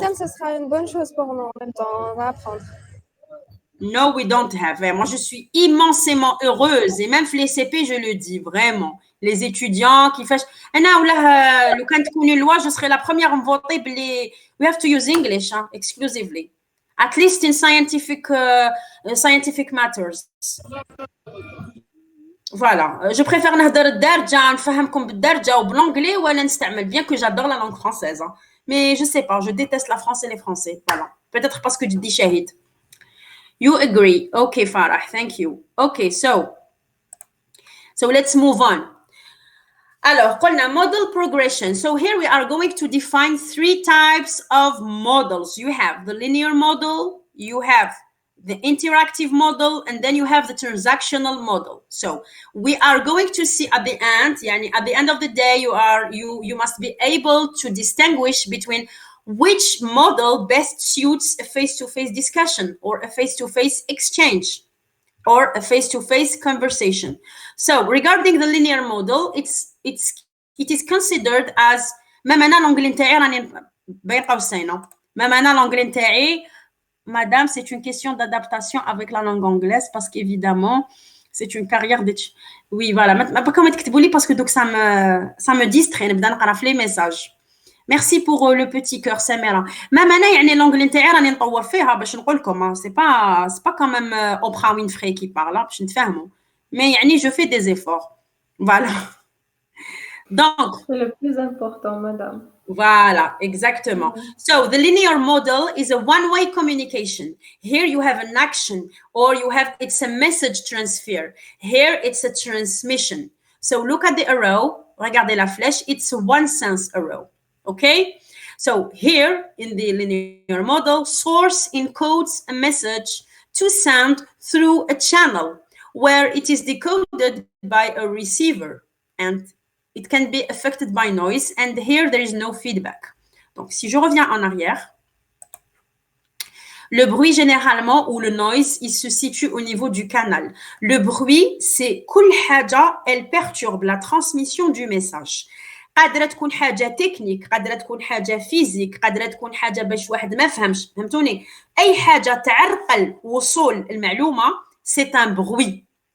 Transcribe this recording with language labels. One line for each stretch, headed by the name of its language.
French: Madame, ça sera une bonne chose pour nous en même temps, on va apprendre.
English: No, we don't have.
French: Moi, je suis immensément heureuse. Et même les CP, je le dis, vraiment. Les étudiants qui font... Le quand tu connais une loi, je serai la première à me voter.
English: We have to use English, hein, exclusively. At least in scientific matters.
French: Voilà. Je préfère
Arabic: نهضر الدارجة نفهمكم بالدارجة وبالانجلي ولا نستعمل,
French: bien que j'adore la langue française. Hein. Mais je sais pas, je déteste la France et les Français. Voilà. Peut-être parce que tu dis shahid.
English: You agree. Okay, Farah. Thank you. Okay, so let's move on. Alors,
Arabic: قلنا
English: model progression. So here we are going to define 3 types of models. You have the linear model, you have the interactive model, and then you have the transactional model. So we are going to see at the end, at the end of the day, you must be able to distinguish between which model best suits a face-to-face discussion or a face-to-face exchange or a face-to-face conversation. So regarding the linear model, it is considered as
French: même
Arabic: أنا
French: l'anglais
Arabic: نتاعي راني بين قوسين.
French: Même
Arabic: أنا
French: l'anglais
Arabic: نتاعي
French: Madame, c'est une question d'adaptation avec la langue anglaise parce qu'évidemment, c'est une carrière d'études. Oui, voilà. Mais pas comme
Arabic: تكتبوا
French: parce que donc ça me distrait.
Arabic: نبدا نقرا في les messages.
French: Merci pour le petit cœur, Samira. Même
Arabic: أنا يعني l'anglais نتاعي راني نطور فيها باش نقول لكم.
French: C'est pas quand même Oprah Winfrey qui parle
Arabic: باش نتفاهموا.
French: Mais
Arabic: يعني
French: je fais des efforts. Voilà. Donc, c'est le plus important, madame. Voilà, exactement.
English: So the linear model is a one-way communication. Here you have an action, or it's a message transfer. Here it's a transmission. So look at the arrow.
French: Regardez la flèche.
English: It's a one-sense arrow. Okay? So here in the linear model, source encodes a message to send through a channel where it is decoded by a receiver. And it can be affected by noise, and here there is no feedback.
French: Donc, si je reviens en arrière, le bruit généralement, ou le noise, il se situe au niveau du canal. Le bruit, c'est
Arabic: كل حاجة,
French: elle perturbe la transmission du message.
Arabic: قادرة تكون حاجة تكنيك, قادرة تكون حاجة فيزيك, قادرة تكون حاجة باش واحد ما فهمش, فهمتوني؟ أي حاجة تعرقل وصول المعلومة,
French: c'est un bruit.